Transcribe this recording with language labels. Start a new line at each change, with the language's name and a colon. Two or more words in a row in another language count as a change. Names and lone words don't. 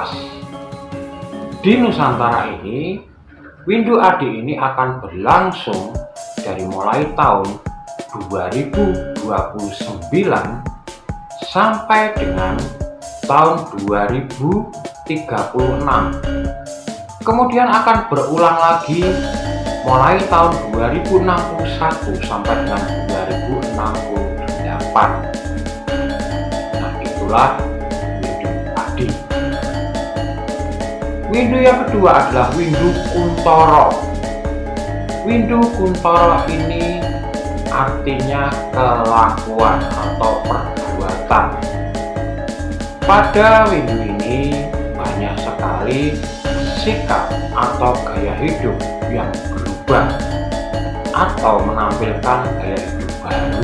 Indonesian: Di Nusantara ini, windu adi ini akan berlangsung dari mulai tahun 2029 sampai dengan tahun 2036. Kemudian akan berulang lagi mulai tahun 2061 sampai dengan 2068. Nah, itulah windu adi. Windu yang kedua adalah windu kuntoro. Windu kuntoro ini artinya kelakuan atau perbuatan. Pada windu ini banyak sekali sikap atau gaya hidup yang berubah atau menampilkan gaya hidup baru.